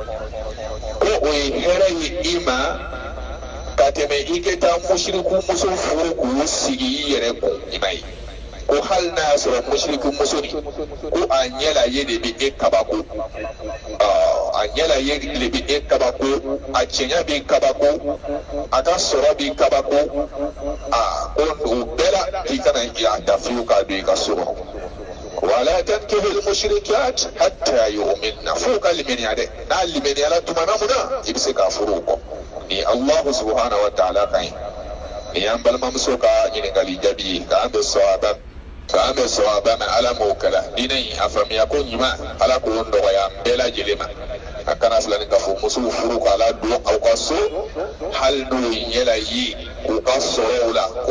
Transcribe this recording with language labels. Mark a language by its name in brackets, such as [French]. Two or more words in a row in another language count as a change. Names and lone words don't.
[Bambara] ko o ye hɛrɛ ye i ma ka tɛmɛ i ka taa musiriku muso furu k'o sigi i yɛrɛ kun i ma ye ko hali n'a y'a sɔrɔ musiriku muso nin ko a ɲɛla ye de bɛ e kabako a ɲɛla ye de bɛ e kabako a cɛɲa bɛ kabako a ka sɔrɔ bɛ kabako ko o bɛɛ la k'i kana a dafiw k'a don i ka so kɔnɔ wala [Arabic] تنكحوا المشركات حتى يؤمن [Bambara] fo ka limaniya dɛ n'a limaniyala tumana mun na i bɛ se k'a furu o kɔ ni [Arabic] الله سبحانه وتعالى [Bambara] kan ye ni y'an balimamuso ka ɲininkali jaabi ye k'an bɛ sɔrɔba ma ala m'o kɛla diinɛ in a faamuya ko ɲuman ala k'o nɔgɔya an bɛɛ lajɛlen ma a kana filani ka fɔ musow furu k'ala don aw ka so hali n'o ɲɛla ye k'u ka sɔrɔw la k'o